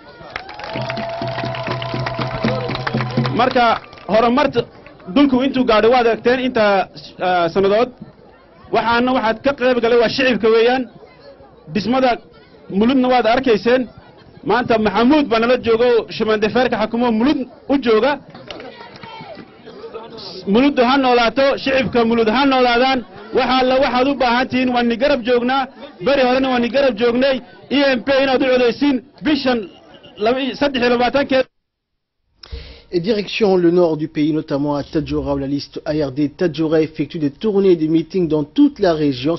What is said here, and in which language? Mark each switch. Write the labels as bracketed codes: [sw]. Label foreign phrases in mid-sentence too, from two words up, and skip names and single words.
[so] marka horumarta dhulku intuu gaadho waad aragteen inta sanadood waxaad ka qayb galay waa shicibka weeyaan dhismada muludna waad arkayseen maanta maxamuud baa nala jooga oo shamandeferka xakumo mulud u jooga mulud ha noolaato shicibka mulud ha noolaadaan waxaad u baahan tihiin waan ni garab joognaa bari horena waan ni garab joognay EMP inaad u codaysiin bishan 23-keeda. [fr] Et direction le nord du pays, notamment à Tadjoura, où la liste ARD Tadjoura effectue des tournées et des meetings dans toute la région.